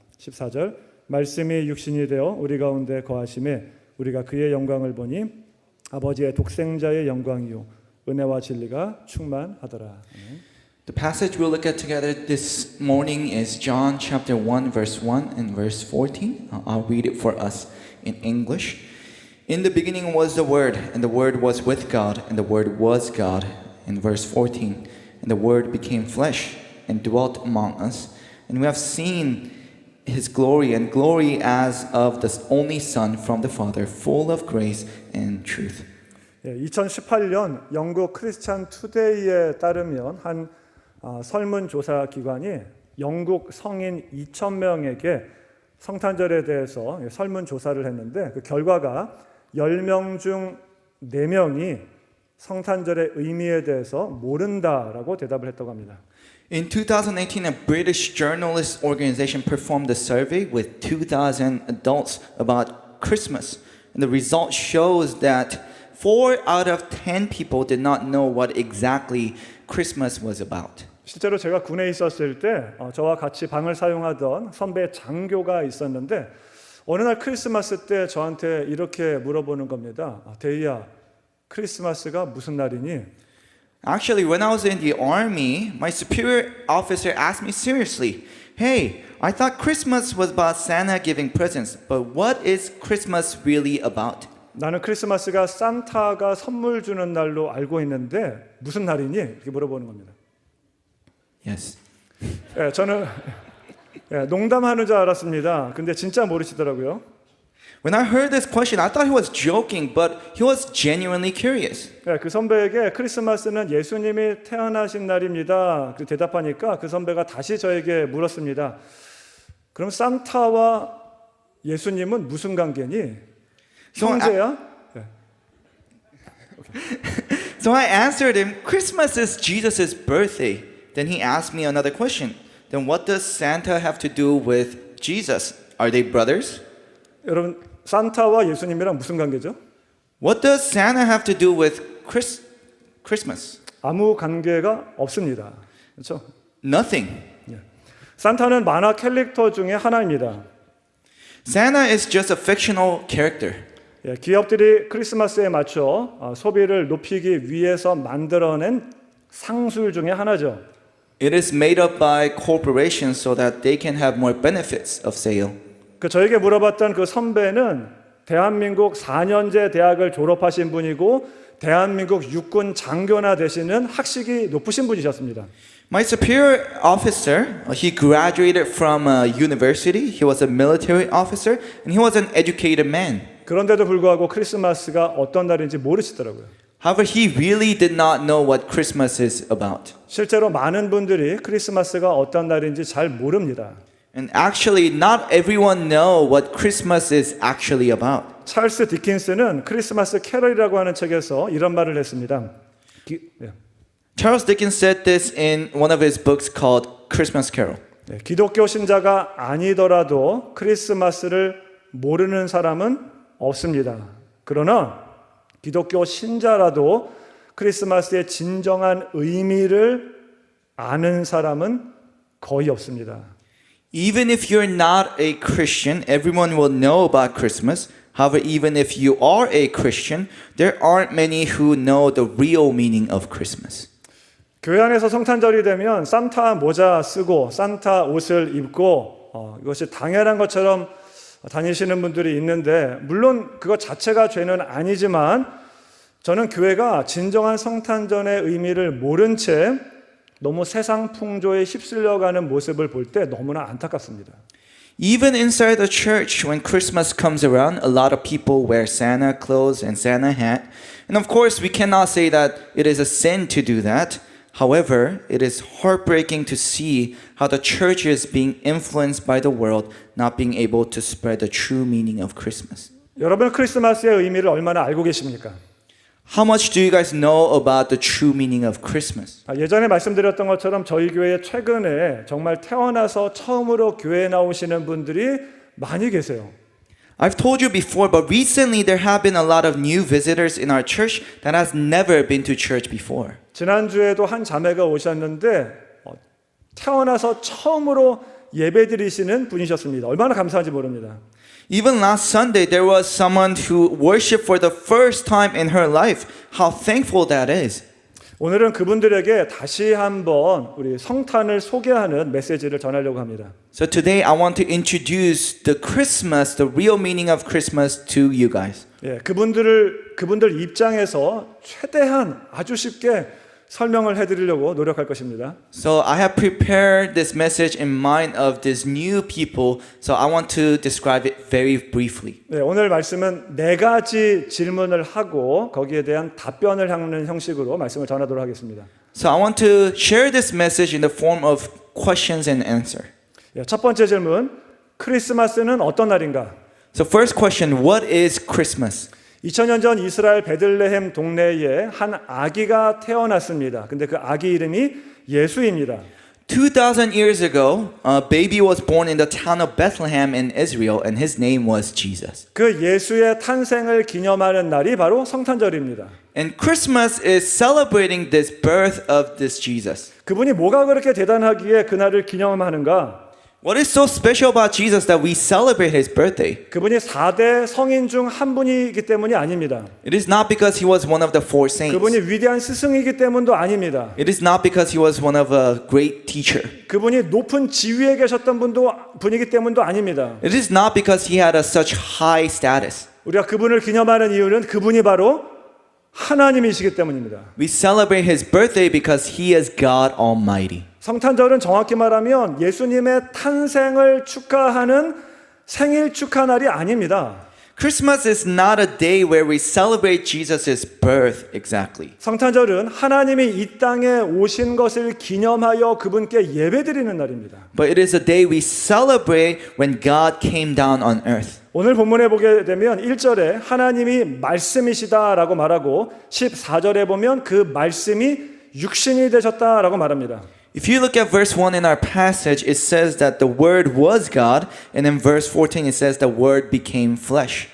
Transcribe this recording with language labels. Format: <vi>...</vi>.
<ko>14절 말씀이 육신이 되어 우리 가운데 거하심에 우리가 그의 영광을 보니 아버지의 독생자의 영광이요 은혜와 진리가 충만하더라.</ko> <en>The passage we'll look at together this morning is John chapter 1 verse 1 and verse 14. I'll read it for us in English. In the beginning was the Word, and the Word was with God, and the Word was God. In verse 14, and the Word became flesh and dwelt among us, and we have seen His glory, and glory as of the only Son from the Father, full of grace and truth.</en> <ko>2018년 영국 크리스찬 투데이에 따르면 한 설문조사 기관이 영국 성인 2,000명에게 성탄절에 대해서 설문조사를 했는데 그 결과가 10명 중 4명이 성탄절의 의미에 대해서 모른다라고 대답을 했다고 합니다.</ko> <en>In 2018, a British journalist organization performed a survey with 2,000 adults about Christmas. And the result shows that 4 out of 10 people did not know what exactly Christmas was about.</en> <ko>실제로 제가 군에 있었을 때 저와 같이 방을 사용하던 선배 장교가 있었는데 어느 날 크리스마스 때 저한테 이렇게 물어보는 겁니다. 데이야, 크리스마스가 무슨 날이니?</ko> <en>Actually, when I was in the army, my superior officer asked me seriously, "Hey, I thought Christmas was about Santa giving presents, but what is Christmas really about?"</en> <ko>나는 크리스마스가 산타가 선물 주는 날로 알고 있는데 무슨 날이니? 이렇게 물어보는 겁니다.</ko> <en>Yes.</en> <ko>저는 농담하는 줄 알았습니다. 근데 진짜 모르시더라고요.</ko> <en>When I heard this question, I thought he was joking, but he was genuinely curious.</en> <ko>네, 그 선배에게 크리스마스는 예수님이 태어나신 날입니다. 그 대답하니까 그 선배가 다시 저에게 물었습니다. 그럼 산타와 예수님은 무슨 관계니? 형제야? 네.</ko> <en>So I answered him, Christmas is Jesus' birthday. Then he asked me another question. Then what does Santa have to do with Jesus? Are they brothers?</en> <ko>여러분, 산타와 예수님이랑 무슨 관계죠?</ko> <en>What does Santa have to do with Christmas?</en> <ko>아무 관계가 없습니다. 그렇죠?</ko> <en>Nothing.</en> <ko>산타는 만화 캐릭터 중에 하나입니다.</ko> <en>Santa is just a fictional character.</en> <ko>예, 기업들이 크리스마스에 맞춰 소비를 높이기 위해서 만들어낸 상술 중에 하나죠.</ko> <en>It is made up by corporations so that they can have more benefits of sale.</en> <ko>저에게 물어봤던 그 선배는 대한민국 4년제 대학을 졸업하신 분이고 대한민국 육군 장교나 되시는 학식이 높으신 분이셨습니다.</ko> <en>My superior officer, he graduated from a university. He was a military officer, and he was an educated man.</en> <ko>그런데도 불구하고 크리스마스가 어떤 날인지 모르시더라고요.</ko> <en>However, he really did not know what Christmas is about.</en> <ko>실제로 많은 분들이 크리스마스가 어떤 날인지 잘 모릅니다.</ko> <en>And actually, not everyone know what Christmas is actually about.</en> <ko>찰스 디킨스는 크리스마스 캐럴이라고 하는 책에서 이런 말을 했습니다.</ko> <en>Charles Dickens said this in one of his books called Christmas Carol.</en> <ko>기독교 신자가 아니더라도 크리스마스를 모르는 사람은 없습니다. 그러나 기독교 신자라도 크리스마스의 진정한 의미를 아는 사람은 거의 없습니다.</ko> <en>Even if you're not a Christian, everyone will know about Christmas. However, even if you are a Christian, there aren't many who know the real meaning of Christmas.</en> <ko>교회 안에서 성탄절이 되면 산타 모자 쓰고 산타 옷을 입고 이것이 당연한 것처럼 다니시는 분들이 있는데 물론 그것 자체가 죄는 아니지만 저는 교회가 진정한 성탄절의 의미를 모른 채 너무 세상 풍조에 휩쓸려가는 모습을 볼 때 너무나 안타깝습니다.</ko> <en>Even inside the church, when Christmas comes around, a lot of people wear Santa clothes and Santa hat. And of course, we cannot say that it is a sin to do that. However, it is heartbreaking to see how the church is being influenced by the world, not being able to spread the true meaning of Christmas.</en> <ko>여러분 크리스마스의 의미를 얼마나 알고 계십니까?</ko> <en>How much do you guys know about the true meaning of Christmas?</en> <ko>예전에 말씀드렸던 것처럼 저희 교회에 최근에 정말 태어나서 처음으로 교회에 나오시는 분들이 많이 계세요.</ko> <en>I've told you before, but recently there have been a lot of new visitors in our church that has never been to church before.</en> <ko>지난주에도 한 자매가 오셨는데 태어나서 처음으로 예배드리시는 분이셨습니다. 얼마나 감사한지 모릅니다.</ko> <en>Even last Sunday, there was someone who worshiped for the first time in her life. How thankful that is.</en> <ko>오늘은 그분들에게 다시 한번 우리 성탄을 소개하는 메시지를 전하려고 합니다.</ko> <en>So today I want to introduce the Christmas, the real meaning of Christmas to you guys.</en> <ko>그분들 입장에서 최대한 아주 쉽게 설명을 해드리려고 노력할 것입니다.</ko> <en>So I have prepared this message in mind of these new people. So I want to describe it very briefly.</en> <ko>네, 오늘 말씀은 4가지 질문을 하고 거기에 대한 답변을 하는 형식으로 말씀을 전하도록 하겠습니다.</ko> <en>So I want to share this message in the form of questions and answer.</en> <ko>첫 번째 질문, 크리스마스는 어떤 날인가?</ko> <en>So first question, what is Christmas?</en> <ko>2000년 전 이스라엘 베들레헴 동네에 한 아기가 태어났습니다. 근데 그 아기 이름이 예수입니다.</ko> <en>2,000 years ago, a baby was born in the town of Bethlehem in Israel, and his name was Jesus.</en> <ko>그 예수의 탄생을 기념하는 날이 바로 성탄절입니다.</ko> <en>And Christmas is celebrating this birth of this Jesus.</en> <ko>그분이 뭐가 그렇게 대단하기에 그날을 기념하는가?</ko> <en>What is so special about Jesus that we celebrate his birthday?</en> <ko>그분이 4대 성인 중 한 분이기 때문이 아닙니다.</ko> <en>It is not because he was one of the four saints.</en> <ko>그분이 위대한 스승이기 때문도 아닙니다.</ko> <en>It is not because he was one of a great teacher.</en> <ko>그분이 높은 지위에 계셨던 분이기 때문도 아닙니다.</ko> <en>It is not because he had such high status.</en> <ko>우리가 그분을 기념하는 이유는 그분이 바로 하나님이시기 때문입니다.</ko> <en>We celebrate his birthday because he is God Almighty.</en> <ko>성탄절은 정확히 말하면 예수님의 탄생을 축하하는 생일 축하 날이 아닙니다.</ko> <en>Christmas is not a day where we celebrate Jesus' birth exactly.</en> <ko>성탄절은 하나님이 이 땅에 오신 것을 기념하여 그분께 예배드리는 날입니다.</ko> <en>But it is a day we celebrate when God came down on earth.</en> <ko>오늘 본문에 보게 되면 1절에 하나님이 말씀이시다라고 말하고 14절에 보면 그 말씀이 육신이 되셨다라고 말합니다.</ko> <en>If you look at verse 1 in our passage, it says that the Word was God, and in verse 14 it says the Word became flesh.</en>